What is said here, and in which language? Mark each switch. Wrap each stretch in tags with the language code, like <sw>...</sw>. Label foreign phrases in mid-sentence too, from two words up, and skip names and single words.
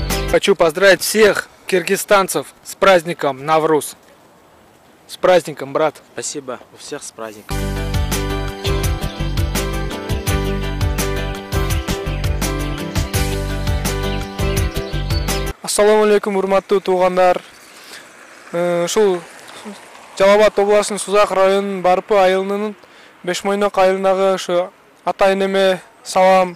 <ru>Хочу поздравить всех киргизстанцев с праздником Навруз. С праздником, брат. Спасибо. У всех с праздником.</ru> <ky>Ассаламу алейкум, урматтуу туугандар. Ушул Жалал Абад областынын Сузак районунун Барпы айылынын Бешмойнок айылындагы ушу ата энеме салам.</ky>